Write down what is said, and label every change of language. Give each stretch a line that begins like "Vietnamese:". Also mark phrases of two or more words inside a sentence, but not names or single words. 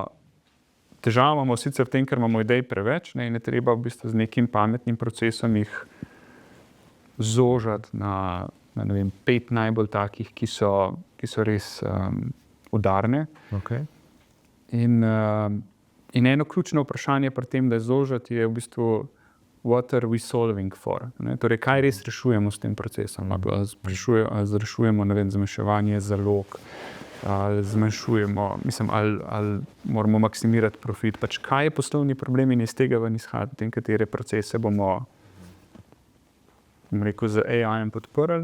Slovenian: Težava imamo sicer v tem, ker imamo idej preveč, in je treba v bistvu z nekim pametnim procesom jih zožati na 5 najbolj takih, ki so res udarne. Okay. In eno ključno vprašanje pri tem, da je zožati, je v bistvu
English: what are we solving for?
Slovenian: Torej, kaj res rešujemo s tem procesom? Ali rešujemo zmanjševanje zalog, ali zmanjšujemo, ali moramo maksimirati profit. Pač kaj je poslovni problem in iz tega ven izhajati, katere procese bomo z AI-jem podprli.